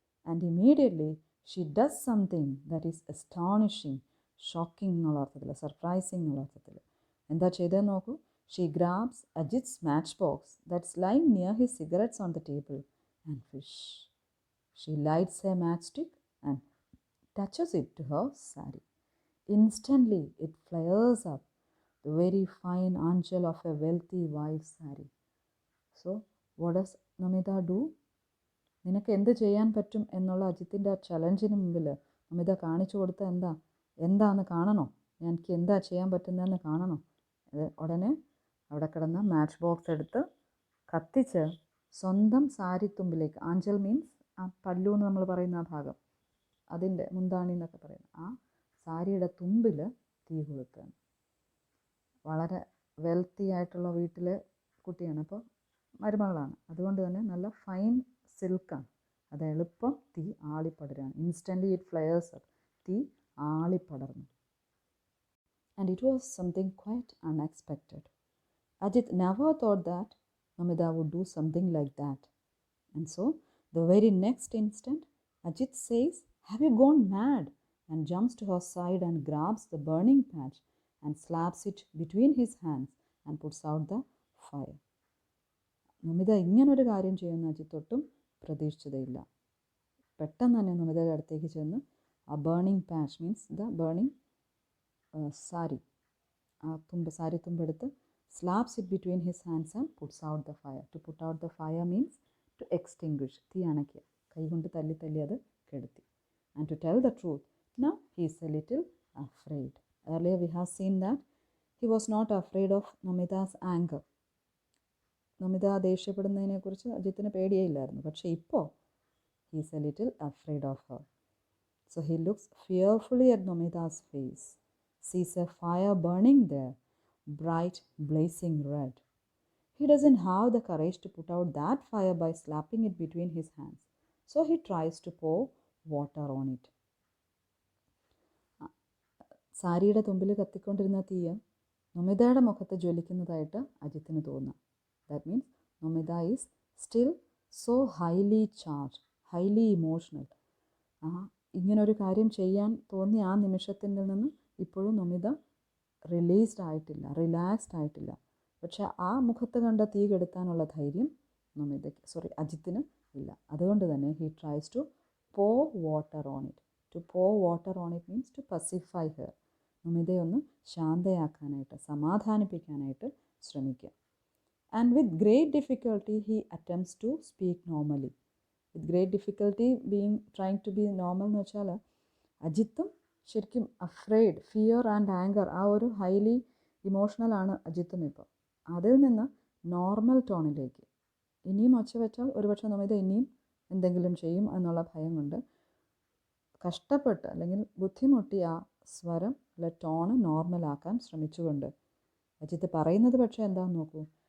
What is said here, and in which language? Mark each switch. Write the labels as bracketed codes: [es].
[en] and immediately she does something that is astonishing, shocking [ml] എന്നുള്ള അർത്ഥത്തിൽ, surprising എന്നുള്ള അർത്ഥത്തിൽ. എന്താ ചെയ്തതെന്ന് നോക്കൂ. [en] She grabs Ajit's match box that's lying near his cigarettes on the table and fish. She lights a match stick and touches it to her sari. Instantly it flares up, the very fine angel of a wealthy wife's sari. So what does Namita do? [ml] നിനക്ക് എന്ത് ചെയ്യാൻ പറ്റും എന്നുള്ള അജിത്തിൻ്റെ ആ ചലഞ്ചിന് മുമ്പിൽ നമിത കാണിച്ചു കൊടുത്ത എന്താന്ന് കാണണോ? എനിക്ക് എന്താ ചെയ്യാൻ പറ്റുന്നതെന്ന് കാണണോ? ഉടനെ അവിടെ കിടന്ന മാച്ച് ബോക്സ് എടുത്ത് കത്തിച്ച് സ്വന്തം സാരിത്തുമ്പിലേക്ക്, ആഞ്ചൽ മീൻസ് ആ പല്ലു എന്ന് നമ്മൾ പറയുന്ന ആ ഭാഗം, അതിൻ്റെ മുന്താണി എന്നൊക്കെ പറയുന്നത്, ആ സാരിയുടെ തുമ്പിൽ തീ കൊളുത്തുകയാണ്. വളരെ വെൽത്തി ആയിട്ടുള്ള വീട്ടിലെ കുട്ടിയാണ്, അപ്പോൾ മരുമകളാണ്. അതുകൊണ്ട് തന്നെ നല്ല ഫൈൻ സിൽക്കാണ്. അത് എളുപ്പം തീ ആളിപ്പടരാണ്. [en] Instantly it flares up. [ml] തീ ആളിപ്പടർന്നു. [en] And it was something quite unexpected. Ajit never thought that Namita would do something like that. And so the very next instant Ajit says, "Have you gone mad?" and jumps to her side and grabs the burning patch and slaps it between his hands and puts out the fire. [ml] Namitha ഇങ്ങനൊരു കാര്യം ചെയ്യുന്ന അജിത്ത് ഒട്ടും പ്രതീക്ഷിച്ചതേയില്ല. പെട്ടെന്ന് തന്നെ നമിതയുടെ അടുത്തേക്ക് ചെന്ന് ആ [en] burning patch means the burning sari, [ml] ആ sari തുമ്പെടുത്ത് [en] Slaps it between his hands and puts out the fire. To put out the fire means to extinguish, [ml] തീ അണയ്ക്കുക. കൈകൊണ്ട് തല്ലി അത് കെടുത്തി. [en] And to tell the truth, now he is a little afraid. Earlier we have seen that he was not afraid of Namita's anger. [ml] Namitha ദേഷ്യപ്പെടുന്നതിനെക്കുറിച്ച് അജിത്തിന് പേടിയേ ഇല്ലായിരുന്നു. പക്ഷേ ഇപ്പോൾ [en] he is a little afraid of her. So he looks fearfully at Namita's face, sees a fire burning there, bright, blazing red. He doesn't have the courage to put out that fire by slapping it between his hands. So he tries to pour water on it. [ml] സാരിയുടെ തുമ്പിൽ കത്തിക്കൊണ്ടിരുന്ന തീയ നമിതയുടെ മുഖത്ത് ജ്വലിക്കുന്നതായിട്ട് അജിത്തിന് തോന്നാം. [en] That means Namita is still so highly charge, highly emotional. [ml] ഇങ്ങനൊരു കാര്യം ചെയ്യാൻ തോന്നിയ ആ നിമിഷത്തിൽ നിന്ന് ഇപ്പോഴും നമിത റിലാക്സ്ഡ് ആയിട്ടില്ല. പക്ഷെ ആ മുഖത്ത് കണ്ട തീ കെടുത്താനുള്ള ധൈര്യം അജിത്തിന് ഇല്ല. അതുകൊണ്ട് തന്നെ [en] He tries to pour water on it. To pour water on it means to pacify her. [ml] നമിതയൊന്ന് ശാന്തയാക്കാനായിട്ട്, സമാധാനിപ്പിക്കാനായിട്ട് ശ്രമിക്കുക. [en] And with great difficulty he attempts to speak normally. With great difficulty trying to be normal [ml] എന്ന് വെച്ചാൽ അജിത്തും ശരിക്കും [en] afraid, fear and anger, [ml] ആ ഒരു highly ഇമോഷണലാണ് അജിത്തും ഇപ്പോൾ. അതിൽ നിന്ന് normal ടോണിലേക്ക് ഇനിയും ഒച്ച വെച്ചാൽ ഒരുപക്ഷെ നമിത ഇനിയും എന്തെങ്കിലും ചെയ്യും എന്നുള്ള ഭയം കൊണ്ട് കഷ്ടപ്പെട്ട് അല്ലെങ്കിൽ ബുദ്ധിമുട്ടി ആ സ്വരം ടോണ് നോർമലാക്കാൻ ശ്രമിച്ചുകൊണ്ട് അജിത്ത് പറയുന്നത് പക്ഷേ എന്താണെന്ന് നോക്കൂ.